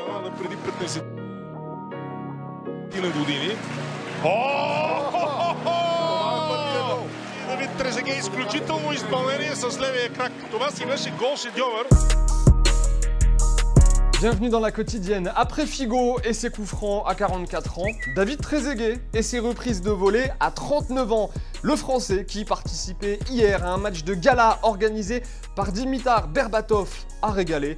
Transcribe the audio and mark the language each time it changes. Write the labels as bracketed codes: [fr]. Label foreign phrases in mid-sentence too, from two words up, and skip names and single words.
[bg] преди 15 години. Давид Трезеге, изключително изпълнение с левия крак. Това си беше гол-шедьовър. [fr] Bienvenue dans la quotidienne. Après Figo et ses coups francs à 44 ans, David Trezeguet et ses reprises de volée à 39 ans. Le Français qui participait hier à un match de gala organisé par Dimitar Berbatov a régalé.